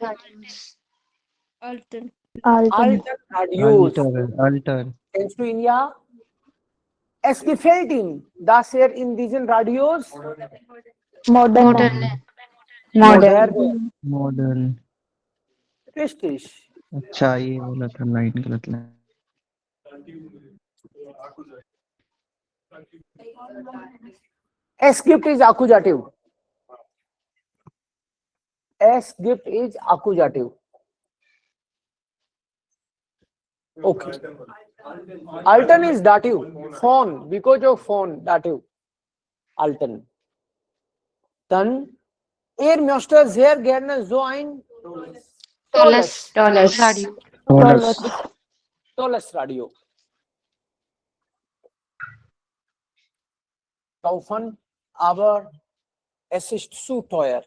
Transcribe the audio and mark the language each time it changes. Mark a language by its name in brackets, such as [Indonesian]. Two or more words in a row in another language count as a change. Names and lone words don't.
[German] Alten. alten Radios. Alter. Kennst du ihn ja? Es gefällt ihm, dass in diesen Radios Modern. Modern. Richtig. [Hindi] अच्छा, ये बोला था, लाइन गलत लाइन। [German] Es gibt is Akkusativ. Es gibt is Akkusativ. Okay. [English] Alten is dative. Phone, because of phone, dative. [German] Alten. Dann, möchte sehr gerne so ein Tolles Radio. tolles Radio kaufen, aber es ist zu teuer.